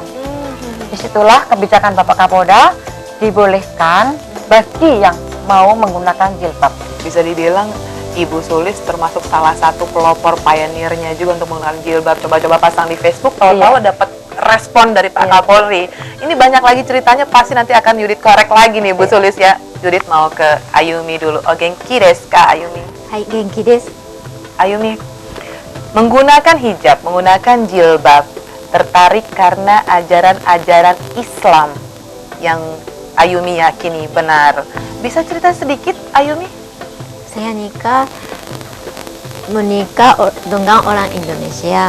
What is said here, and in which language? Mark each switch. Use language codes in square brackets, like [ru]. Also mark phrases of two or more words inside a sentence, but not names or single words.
[id] Disitulah kebijakan Bapak Kapolda dibolehkan bagi yang mau menggunakan jilbab. Bisa dibilang Ibu Sulis termasuk salah satu pelopor pionirnya juga untuk menggunakan jilbab. Coba-coba pasang di Facebook, tahu-tahu dapat respon dari Pak Kapolri. Ini banyak lagi ceritanya, pasti nanti akan Yudit korek lagi nih Bu Sulis ya. Yudit mau ke Ayumi dulu. [ja] Oh, 元気ですか Ayumi? はい、元気です. [id] Ayumi, menggunakan hijab, menggunakan jilbab, tertarik karena ajaran-ajaran Islam yang Ayumi yakini benar. Bisa cerita sedikit Ayumi? Saya menikah dengan orang Indonesia.